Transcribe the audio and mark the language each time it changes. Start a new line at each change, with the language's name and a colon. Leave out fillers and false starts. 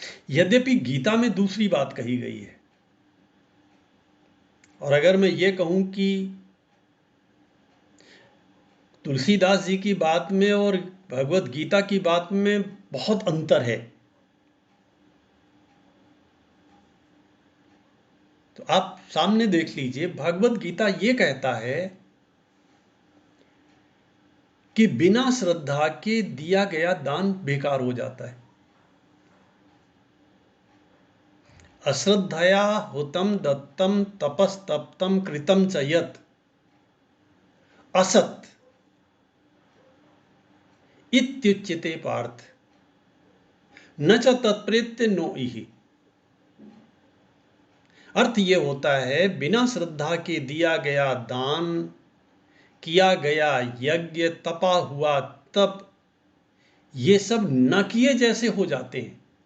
Hindi: यद्यपि गीता में दूसरी बात कही गई है, और अगर मैं ये कहूं कि तुलसीदास जी की बात में और भगवत गीता की बात में बहुत अंतर है, तो आप सामने देख लीजिए। भगवत गीता ये कहता है कि बिना श्रद्धा के दिया गया दान बेकार हो जाता है।
Sanskrit: अश्रद्धया हुतम दत्तम तपस्तप्तम कृतम च यत् असत् इत्युच्यते पार्थ न च तत्प्रेत्य नो इहि।
Hindi: अर्थ ये होता है, बिना श्रद्धा के दिया गया दान, किया गया यज्ञ, तपा हुआ तप, ये सब न किए जैसे हो जाते हैं।